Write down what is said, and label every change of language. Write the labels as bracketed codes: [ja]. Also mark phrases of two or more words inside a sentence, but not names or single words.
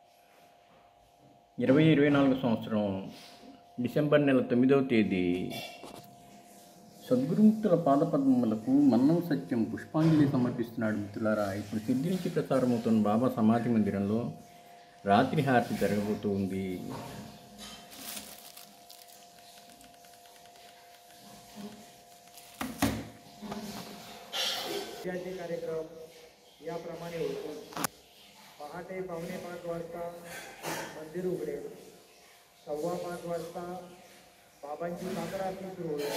[te] 2024 సంవత్సరం డిసెంబర్ నెల 9వ తేదీ సద్గురుముక్తుల పాదపద్మములకు మన్నం సత్యం పుష్పాంజలి సమర్పిస్తున్నాడు. మిత్రులారా, ఇప్పుడు సిద్ధి నుంచి ప్రసారమవుతున్న బాబా సమాధి మందిరంలో రాత్రి హారతి జరగబోతూ ఉంది. [mr] कार्यक्रम याप्रमाणे होतो. पहाटे 4:45 वाजता मंदिर उघडेल. 5:15 वाजता बाबांची काकड आरती सुरू होईल.